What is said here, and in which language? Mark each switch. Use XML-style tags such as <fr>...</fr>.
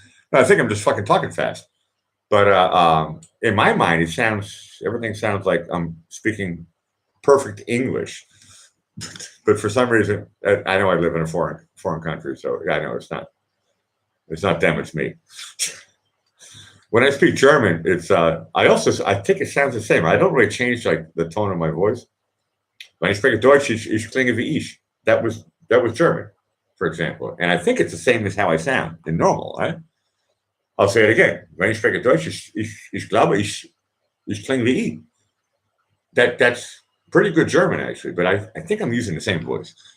<en>No, I think I'm just fucking talking fast. But in my mind, everything sounds like I'm speaking perfect English. But for some reason, I know I live in a foreign country, so I know it's not them, it's me. When I speak German, it's I think it sounds the same. I don't really change like the tone of my voice. When I speak</en> <de>Deutsch, ich klinge wie ich.</de> <en>That was German, for example, and I think it's the same as how I sound in normal, right? I'll say it again. When</en> <de>ich spreche Deutsch, ich glaube, ich klinge wie ich.</de> <en>That's pretty good German, actually, but I think I'm using the same voice.</en>